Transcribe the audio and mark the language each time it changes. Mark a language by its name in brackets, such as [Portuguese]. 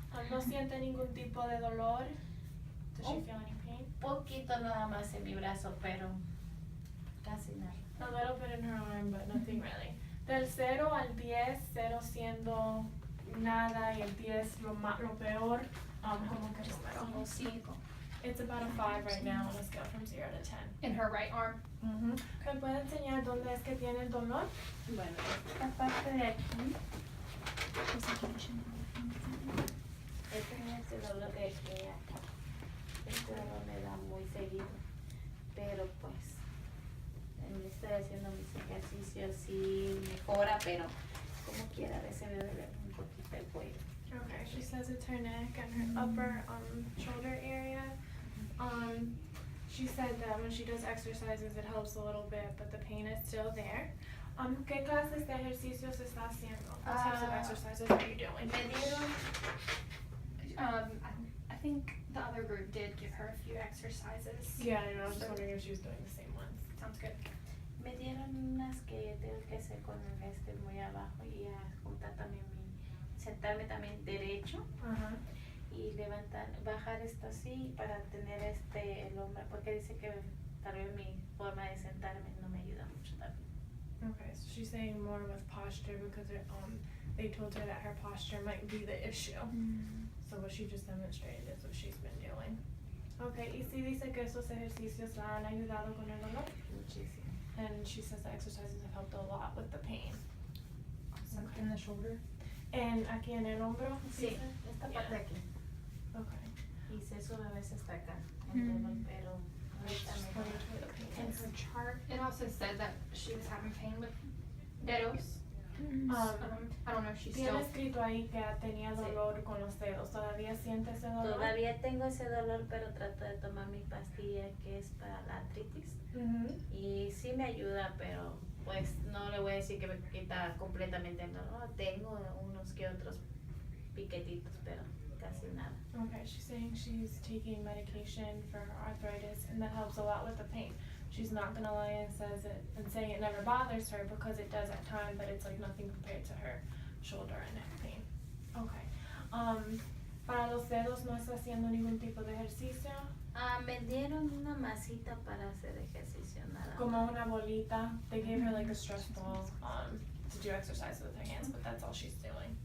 [Spanish] ¿No siente ningún tipo de dolor? [English] Does she feel any pain? [Spanish] Poquito nada más en mi brazo, pero casi nada. [English] A little bit in her arm, but nothing really. [Spanish] Del 0 al 10, 0 siendo nada y el 10 lo peor, ¿cómo que número? Como 5. [English] It's about a 5 right now on a scale from 0 to 10. In her right arm. [Spanish] ¿Me puede enseñar dónde es que tiene el dolor? Bueno, esta parte de aquí, este es este dolor de aquí y acá. Este dolor me da muy seguido, pero pues estoy haciendo mis ejercicios y mejora, pero como quiera a veces me duele un poquito el cuello. [English] Okay, she says it's her neck and her upper shoulder area. She said that when she does exercises it helps a little bit, but the pain is still there. [Spanish] ¿Qué clases de ejercicios está haciendo? [English] What types of exercises are you doing? [Spanish] Me dieron, [English] I think the other group did give her a few exercises. Yeah, I know. I was just wondering if she was doing the same ones. Sounds good. [Spanish] me dieron unas que tengo que hacer con el muy abajo y a juntar también sentarme también derecho. Y levantar, bajar esto así para tener el hombro, porque dice que tal vez mi forma de sentarme no me ayuda mucho también. [English] Okay, so she's saying more with posture because they told her that her posture might be the issue. So what she just demonstrated is what she's been doing. [Spanish] Okay, y si dice que esos ejercicios la han ayudado con el dolor? Muchísimo. [English] And she says the exercises have helped a lot with the pain. Okay. In the shoulder? And [Spanish] aquí en el hombro? Sí, esta parte de aquí. [English] Okay. [Spanish] Y se sube a veces hasta acá, el dolor, pero ahorita me [English] In her chart, it also said that she was having pain with dedos. I don't know if she's [Spanish] Tiene [English] still... [Spanish] escrito ahí que tenía dolor con los dedos. ¿Todavía siente ese dolor? Todavía tengo ese dolor, pero trato de tomar mi pastilla que es para la artritis. Y sí me ayuda, pero pues no le voy a decir que me quita completamente el dolor. Tengo unos que otros piquetitos, pero casi nada. [English] Okay, she's saying she's taking medication for her arthritis and that helps a lot with the pain. She's not gonna lie and say it never bothers her because it does at times, but it's like nothing compared to her shoulder and neck pain. Okay. [Spanish] Para los dedos no está haciendo ningún tipo de ejercicio. Me dieron una masita para hacer ejercicio, nada. Como una bolita. [English] They gave her like a stress ball to do exercise with her hands, but that's all she's doing.